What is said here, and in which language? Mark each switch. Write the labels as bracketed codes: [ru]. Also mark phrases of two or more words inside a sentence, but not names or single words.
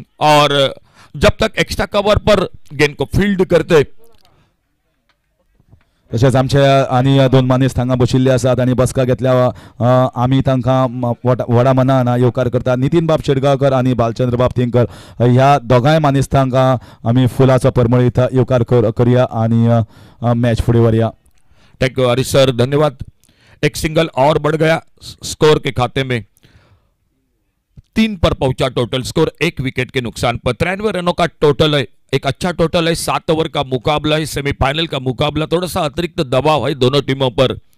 [hi] और जब तक एक्स्ट्रा कवर पर गेंद को फील्ड करते [kok] तशेंच आमचे आनी 2 मानेस्त हांगा बशिल्ले आसात आनी बसका घेतल्या आमी तांकां व्हडा मनान येवकार करता। नितीन बाब शेडगांवकर आनी बालचंद्र बाब थिंकर ह्या दोगांय मानेस्तांकां आमी फुलाचो परमळीत येवकार करुया आनी मॅच फुडें व्हरया। [en] thank you Harish sir, धन्यवाद। [hi] एक सिंगल और बढ़ गया स्कोर के खाते में, 3 पर पहुंचा टोटल स्कोर 1 विकेट के नुकसान पर। 93 रनों का टोटल है, एक अच्छा टोटल है। 7 ओवर का मुकाबला है, सेमीफाइनल का मुकाबला, थोड़ा सा अतिरिक्त दबाव है दोनों टीमों पर।